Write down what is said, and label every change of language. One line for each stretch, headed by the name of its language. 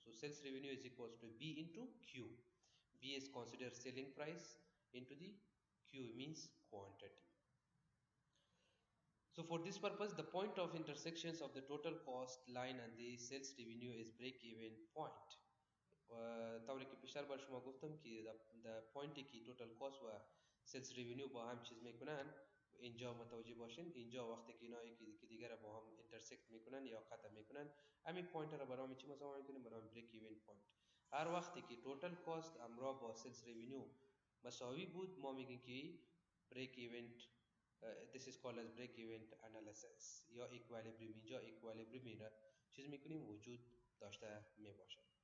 English: So sales revenue is equals to B into Q. B is considered selling price into the Q means quantity. So for this purpose, the point of intersections of the total cost line and the sales revenue is break even point.
Persian: طوری که پیشتر بر شما گفتم که در پوینتی که توتال کاست و سلز ریونیو با هم چیز میکنن، اینجا متوجه باشین. اینجا وقتی که اینا که دیگر با هم اینترسکت میکنن یا قطع میکنن، همین پوینت را برام چی مساوی میکنیم؟ برام بریک ایون پوینت. هر وقتی که توتال کاست همراه با سلز ریونیو مساوی بود، ما میگیم که بریک ایونت.
English: This is called as break event analysis یا equilibrium.
Persian: اینجا equilibrium را چیز میکنیم وجود داشته میباشد.